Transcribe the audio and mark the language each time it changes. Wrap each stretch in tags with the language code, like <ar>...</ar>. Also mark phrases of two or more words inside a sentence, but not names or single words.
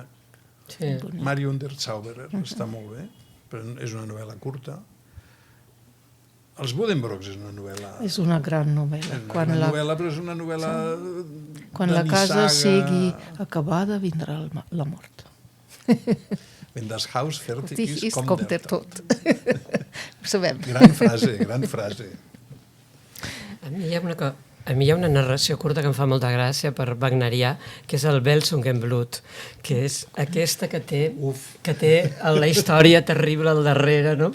<ca>Sí. Mario Unterzauberer, està molt bé, però és una novel·la curta. Els Buddenbrooks és una novel·la... És una gran novel·la. Però és una novel·la Quan la casa sigui acabada, vindrà la mort.</ca> <de>Wenn das Haus fertig Ist, ist, kommt der Tod.</de> <ca>Ho sabem. Gran frase. A mi hi ha una narració curta que em fa molta gràcia per wagnerià, que és el Welsungenblut, que és aquesta que té la història terrible al darrere, no?</ca>